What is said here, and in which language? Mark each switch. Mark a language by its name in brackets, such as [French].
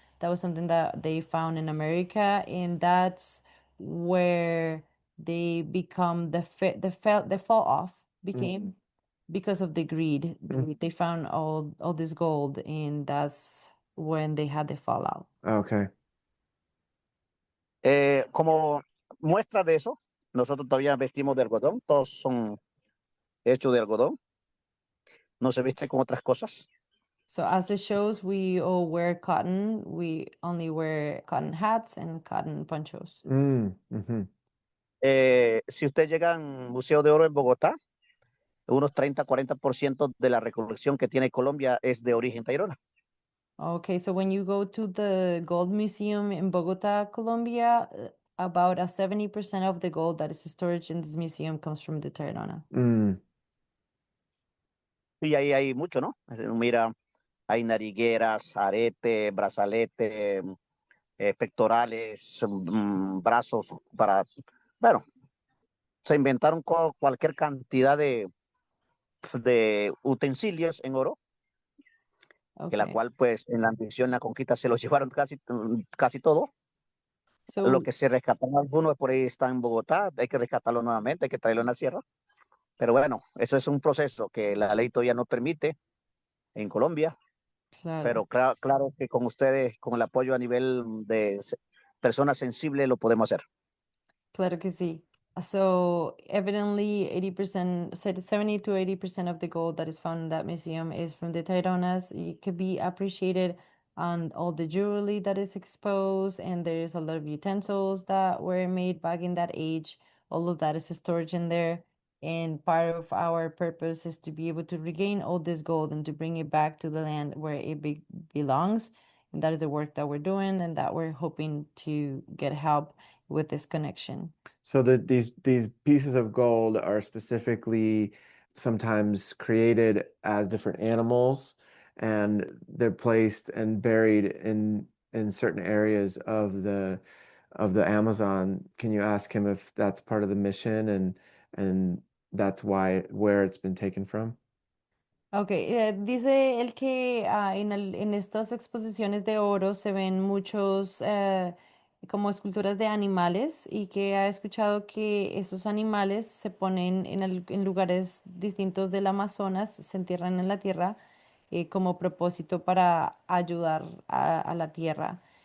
[English] That was something that they found in America, and that's where they become the fall off became because of the greed. They found all this gold, and that's when they had the fallout. Okay. [Spanish] Como muestra de eso, nosotros todavía vestimos de algodón, todos son hechos de algodón, no se viste con otras cosas. [English] So as it shows, we all wear cotton. We only wear cotton hats and cotton ponchos. Mm-hmm. [Spanish] Si usted llega al Museo de Oro en Bogotá, unos 30-40% de la recolección que tiene Colombia es de origen Tayrona. [English] Okay, so when you go to the Gold Museum in Bogota, Colombia, about 70% of the gold that is stored in this museum comes from the Tayrona. [Spanish] Y ahí hay mucho, ¿no? Mira, hay narigueras, arete, brazalete, pectorales, brazos para, bueno, se inventaron cualquier cantidad de utensilios en oro, que la [English] Okay. [Spanish] cual pues en la ambición, en la conquista se los llevaron casi todo. [English] So [Spanish] Lo que se rescataron algunos por ahí está en Bogotá, hay que rescatarlo nuevamente, hay que traerlo en la sierra. Pero bueno, eso es un proceso que la ley todavía no permite en Colombia. claro. Pero claro que con ustedes, con el apoyo a nivel de personas sensibles, lo podemos hacer. Claro que sí. [English] So evidently 80%, 70 to 80% of the gold that is found in that museum is from the Taironas. It could be appreciated on all the jewelry that is exposed, and there's a lot of utensils that were made back in that age. All of that is stored in there. And part of our purpose is to be able to regain all this gold and to bring it back to the land where it belongs. And that is the work that we're doing, and that we're hoping to get help with this connection. So these pieces of gold are specifically sometimes created as different animals, and they're placed and buried in certain areas of the Amazon. Can you ask him if that's part of the mission and that's where it's been taken from? [Spanish] Ok, dice él que en estas exposiciones de oro se ven muchos como esculturas de animales y que ha escuchado que esos animales se ponen en lugares distintos del Amazonas, se entierran en la tierra como propósito para ayudar a la tierra.